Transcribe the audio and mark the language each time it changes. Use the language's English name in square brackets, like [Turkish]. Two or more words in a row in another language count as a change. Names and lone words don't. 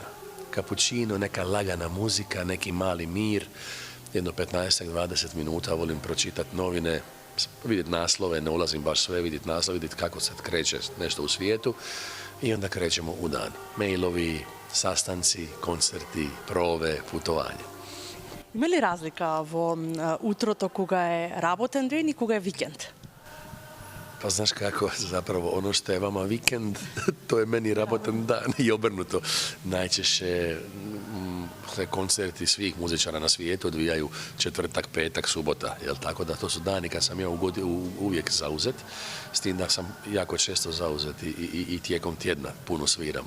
[Croatian] Kapućino, neka lagana muzika, neki mali mir, jedno 15-20 minuta volim pročitati novine, vidjeti naslove, ne ulazim baš sve, vidjeti naslove, vidjeti kako se kreće nešto u svijetu i onda krećemo u dan. Mailovi, sastanci, koncerti, prove, putovanje. [Macedonian] Има ли разлика во утрото кога е работен ден и кога е викенд? [Croatian] Pa znaš kako, zapravo ono što je vama vikend, to je meni rabotan dan i obrnuto. Najčešće se koncerti svih muzičara na svijetu odvijaju četvrtak, petak, subota. Jel tako da to su dani kad sam ja uvijek zauzet, s tim da sam jako često zauzet i tijekom tjedna puno sviramo.